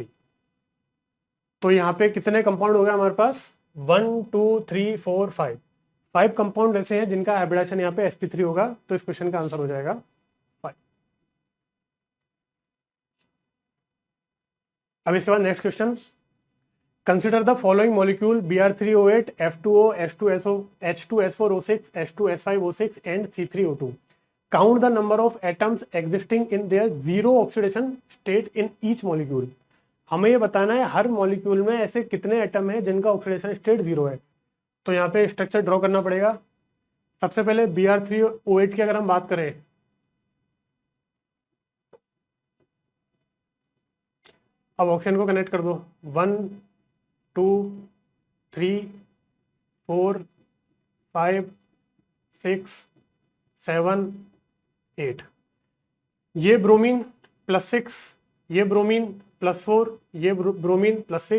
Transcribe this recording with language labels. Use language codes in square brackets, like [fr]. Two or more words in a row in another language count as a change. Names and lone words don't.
[hi] तो यहाँ पे कितने कंपाउंड हो गए हमारे पास 1 2 3 4 5 कंपाउंड ऐसे हैं जिनका हाइब्रिडेशन यहाँ पे sp3 होगा, तो इस क्वेश्चन का आंसर हो जाएगा 5। अब इसके बाद [en] next question, consider the following molecule Br3O8 F2O H2SO H2S4O6 H2S5O6 and C3O2, count the number of atoms existing in their zero oxidation state in each molecule। [hi] हमें ये बताना है हर मॉलिक्यूल में ऐसे कितने एटम है जिनका [en] oxidation state [hi] 0 है। तो यहाँ पे [en] structure draw [hi] करना पड़ेगा। सबसे पहले Br3O8 की अगर हम बात करें, अब ऑक्सीजन को कनेक्ट कर दो, 1 2 3 4 5 6 7 8, ये ब्रोमीन +6, ये ब्रोमीन +4, ये ब्रोमीन +6।